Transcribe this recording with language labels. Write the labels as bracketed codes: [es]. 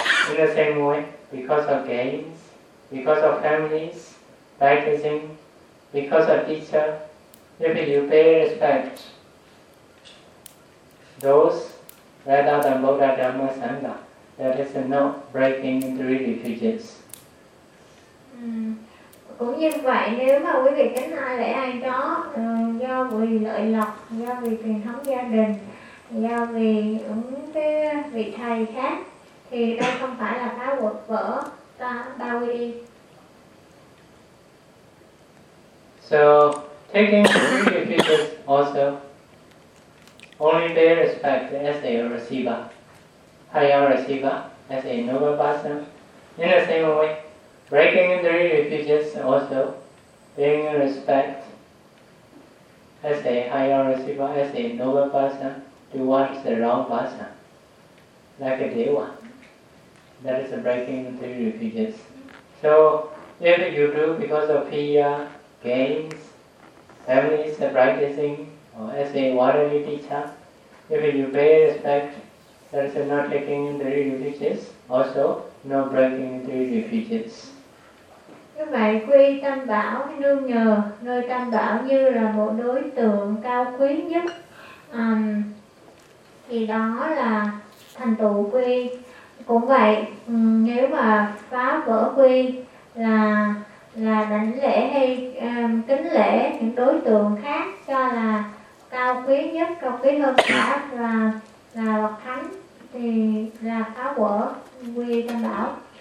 [en] In the same way, because of gains, because of families, practicing, because of teacher, if you pay respect those rather than Buddha, Dhamma, Sangha, that is not breaking three refuges. [vi] Cũng như vậy, nếu mà quý vị kính ai lễ ai đó do vì lợi lộc, do vì truyền thống gia đình, do vì những cái vị thầy khác thì đây không phải là phá vỡ ba quy y. [en] So taking three refuges also only pay respect as a receiver, higher receiver, as a noble person. In the same way, breaking the three refuges also paying respect as a higher receiver, as a noble person, towards the wrong person, like a Deva. That is a breaking the three refuges. So if you do because of fear, gains, families, the practicing, or as a worldly teacher, if you pay respect, that is not taking in three refuges, also no breaking in three refuges. [vi] Như vậy, quy tâm bảo nương nhờ nơi tâm bảo như là một đối tượng cao quý nhất, thì đó là thành tựu quy. Cũng vậy, nếu mà phá vỡ quy là đảnh lễ hay kính lễ những đối tượng khác cho là cao quý nhất, cao quý hơn cả là bậc thánh thì là phá vỡ quy tam bảo.